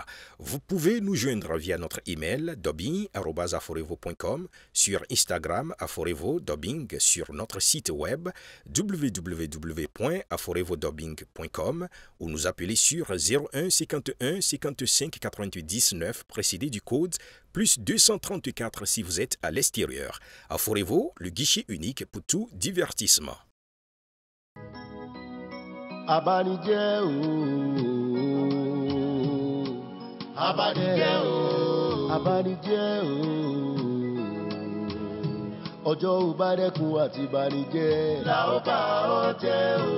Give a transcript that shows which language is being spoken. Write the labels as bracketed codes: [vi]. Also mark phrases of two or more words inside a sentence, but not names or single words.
[fr] Vous pouvez nous joindre via notre email dubbing@aforevo.com, sur Instagram Aforevo Dubbing, sur notre site web www.aforevodubbing.com ou nous appeler sur 01 51 55 88 19 précédé du code plus 234 si vous êtes à l'extérieur. Aforevo, le guichet unique pour tout divertissement. [yo] Abanijẹ́ o, abanijẹ́ o, abanijẹ́ o. Ọjọ́ ò bá dẹ́kun àti banijẹ́, la ó bá ọ jẹ́ o.